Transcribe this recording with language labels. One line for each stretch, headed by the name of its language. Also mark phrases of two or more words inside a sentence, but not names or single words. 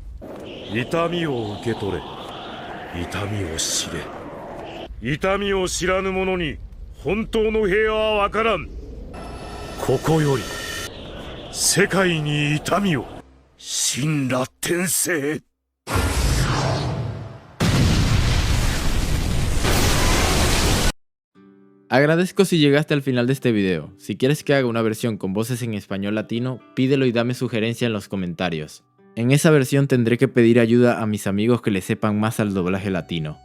Japanese: 痛みを受け取れ。痛みを知れ。痛みを知らぬ者に本当の平和は分からん。ここより世界に痛みを。神羅天聖。
Spanish: Agradezco si llegaste al final de este video. Si quieres que haga una versión con voces en español latino, pídelo y dame sugerencia en los comentarios. En esa versión tendré que pedir ayuda a mis amigos que le sepan más al doblaje latino.